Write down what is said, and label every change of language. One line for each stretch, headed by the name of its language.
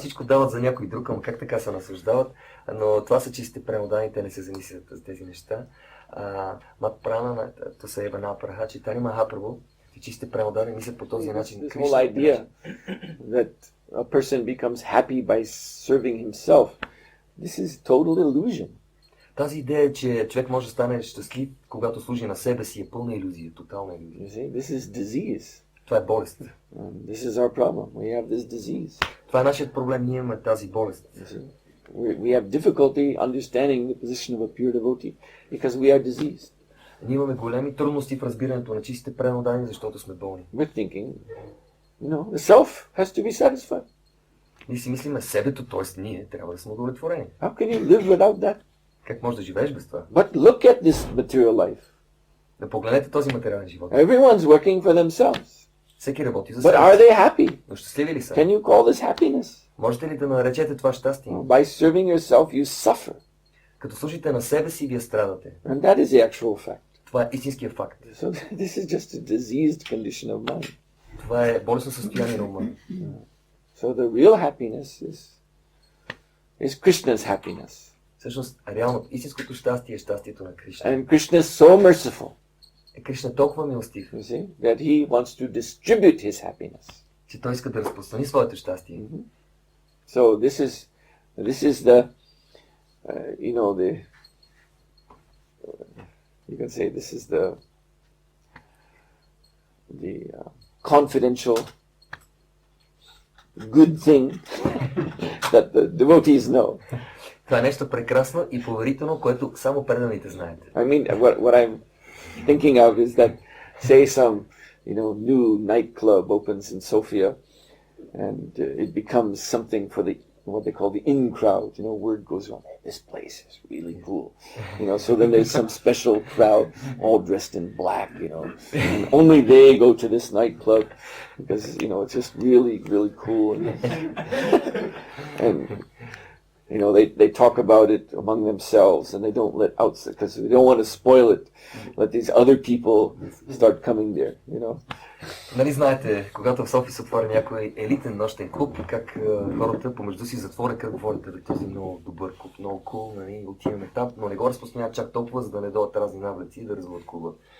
Bulgarian: Всичко дават за някой друг, ама как така се наслаждават? Но това са чистите преданни, те не се замислят за тези неща. Мат прана, то са ебана праха, Чайтания Махапрабху, чистите преданни мислят по този начин.
English: This whole idea that a person becomes happy by serving himself, this is total illusion.
Bulgarian: Тази идея, че човек може да стане щастлив, когато служи на себе си, е пълна илюзия, тотална илюзия.
English: You see, this is disease.
Bulgarian: Това е болест.
English: This is our problem. We have this disease.
Bulgarian: Това е нашият проблем, ние имаме тази болест.
English: We have difficulty understanding the position of a pure devotee because we are diseased.
Bulgarian: Ние имаме големи трудности в разбирането на чистите преданни, защото сме болни.
English: We're thinking, the self has to be satisfied.
Bulgarian: Ние си мислиме себето, т.е. ние трябва да сме удовлетворени.
English: How can you live without that?
Bulgarian: Как можеш да живееш без това?
English: But look at this material life.
Bulgarian: Да погледнете този материален живот.
English: Everyone's working for themselves.
Bulgarian: Всеки работи за
English: But
Bulgarian: себе
English: are
Bulgarian: си.
English: they happy?
Bulgarian: Но щастливи ли са?
English: Can you call this happiness?
Bulgarian: Можете ли да наречете това щастие?
English: By serving yourself, you suffer.
Bulgarian: Като служите на себе си, вие страдате.
English: And that is the actual fact.
Bulgarian: Това е истинския факт.
English: So this is just a diseased condition of mind.
Bulgarian: Това е болестно състояние на ума.
English: So the real happiness is Krishna's happiness.
Bulgarian: Всъщност, реално, истинското щастие е щастието на Кришна.
English: And Krishna is so merciful,
Bulgarian: Кришна е толкова милостив,
English: you see, that he wants to distribute his happiness.
Bulgarian: че той иска да разпространи своето щастие.
English: So this is the, you can say this is the confidential good thing that the devotees know.
Bulgarian: Това е нещо прекрасно и поверително, което само преданите знаете.
English: I mean, what I'm thinking of is that, say some, new nightclub opens in Sofia, and it becomes something for what they call the in crowd. Word goes around, this place is really cool. So then there's some special crowd all dressed in black, and only they go to this nightclub because, it's just really, really cool. And they talk about it among themselves, and they don't let outside, because they don't want to spoil it. Let these other people start coming there,
Bulgarian: Нали знаете, когато в София се отвори някой елитен нощен клуб, как хората помежду си затворят, как говорите, да този много добър клуб, много кул, нали, отиваме там, но не го разпространяват чак толкова, за да не дойдат разни навлеци и да развалят клуба.